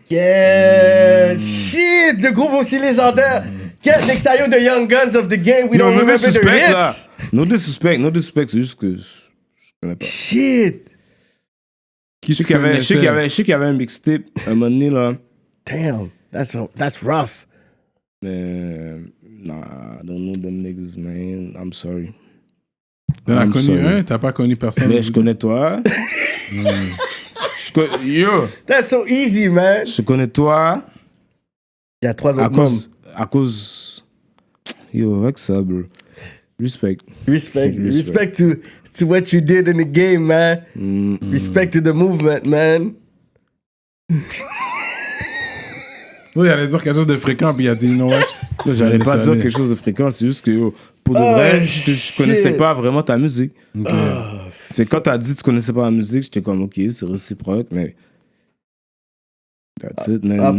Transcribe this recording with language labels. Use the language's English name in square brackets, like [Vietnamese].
[English] Yeah! Shit! [French] De groupe aussi légendaire! [English] Quel Nexayo de Young Guns of the Game, we don't remember the hits! No disrespect, [French] c'est juste que je connais pas. [English] Shit! [French] Je sais qu'il y avait un mixtape un moment donné, là. [English] Damn, that's rough. Mais, nah, I don't know them niggas, man. I'm sorry. [French] T'en as connu un, t'as pas connu personne. Mais je connais toi. [English] Yo! That's so easy, man! [French] Je connais toi. Il y a 3 autres membres. À cause... Yo, avec ça, bro. [English] Respect to what you did in the game, man. Respect to the movement, man. [French] Oui, il allait dire quelque chose de fréquent, puis il a dit non. J'allais pas dire quelque chose de fréquent, c'est juste que, yo, pour de vrai, je connaissais pas vraiment ta musique. C'est quand t'as dit que tu connaissais pas la musique, j'étais comme, ok, c'est réciproque, mais... [English] That's it, man.